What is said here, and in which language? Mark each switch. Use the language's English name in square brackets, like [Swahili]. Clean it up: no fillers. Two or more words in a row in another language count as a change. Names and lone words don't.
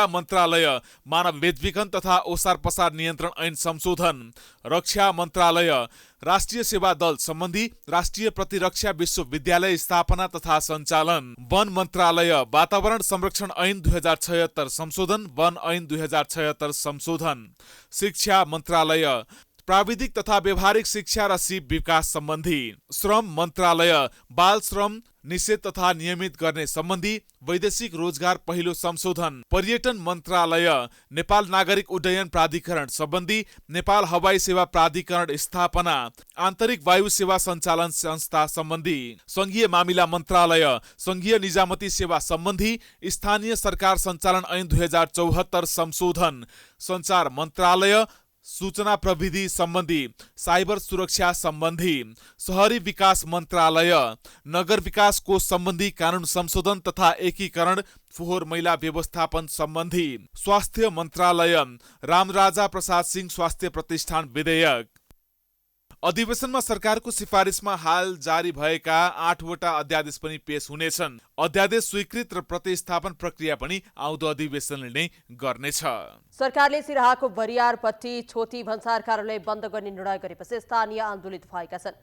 [Nepali] मन्त्रालय मानव बेचबिखन तथा ओसार पसार नियन्त्रण ऐन संशोधन, रक्षा मन्त्रालय राष्ट्रिय सेवा दल सम्बन्धी, राष्ट्रिय प्रतिरक्षा विश्वविद्यालय स्थापना तथा सञ्चालन, वन मन्त्रालय वातावरण संरक्षण ऐन 2076 संशोधन, वन ऐन 2076 संशोधन, शिक्षा मन्त्रालय प्राविधिक तथा व्यावहारिक शिक्षा र सिप विकास सम्बन्धी, श्रम मन्त्रालय बाल श्रम निषेध तथा नियमित गर्ने सम्बन्धी, वैदेशिक रोजगार पहिलो संशोधन, पर्यटन मन्त्रालय नेपाल नागरिक उड्डयन प्राधिकरण सम्बन्धी, नेपाल हवाई सेवा प्राधिकरण स्थापना, आन्तरिक वायु सेवा सञ्चालन संस्था सम्बन्धी, संघीय मामिला मन्त्रालय संघीय निजामती सेवा सम्बन्धी, स्थानीय सरकार सञ्चालन ऐन 2074 संशोधन, सञ्चार मन्त्रालय सूचना प्रविधि सम्बन्धी, साइबर सुरक्षा सम्बन्धी, शहरी विकास मन्त्रालय नगर विकास कोष सम्बन्धी कानून संशोधन तथा एकीकरण, फोहोर मैला व्यवस्थापन सम्बन्धी, स्वास्थ्य मन्त्रालय रामराजा प्रसाद सिंह स्वास्थ्य प्रतिष्ठान विधेयक। अधिवेशनमा सरकारको सिफारिसमा हाल जारी भएका 8 वटा अध्यादेश पनि पेश हुनेछन्। अध्यादेश स्वीकृत र प्रतिस्थापन प्रक्रिया पनि आउँदो अधिवेशनले नै गर्नेछ। सरकारले सिराहाको बरियारपट्टि छोटी भन्सार कार्यालय बन्द गर्ने निर्णय गरेपछि स्थानीय आन्दोलित भएका छन्।